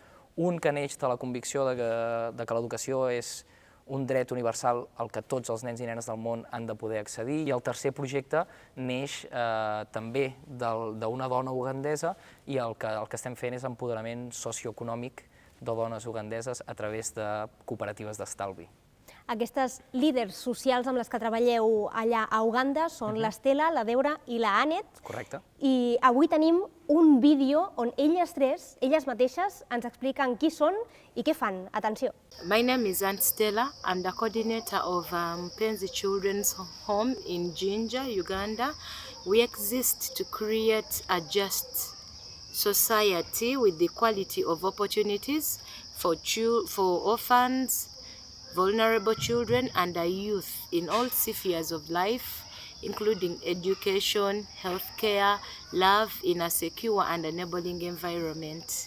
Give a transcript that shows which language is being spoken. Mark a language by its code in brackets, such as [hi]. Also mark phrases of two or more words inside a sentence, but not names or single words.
[ca] Un que neix de la convicció de que l'educació és un dret universal al que tots els nens i nenes del món han de poder accedir, i el tercer projecte neix també d'una dona ugandesa, i el que estem fent és empoderament socioeconòmic de dones ugandeses a través de cooperatives d'estalvi. Aquestes líders socials amb les que treballeu allà a Uganda són l'Estela, la Deura i la Anet. Correcte. I avui tenim un vídeo on elles mateixes, ens expliquen qui són i què fan. Atenció. [en] My name is Aunt Stella. I'm the coordinator of Mpenzi Children's Home in Jinja, Uganda. We exist to create a just society with the equality of opportunities for orphans, vulnerable children and youth in all spheres of life, including education, healthcare, love in a secure and enabling environment.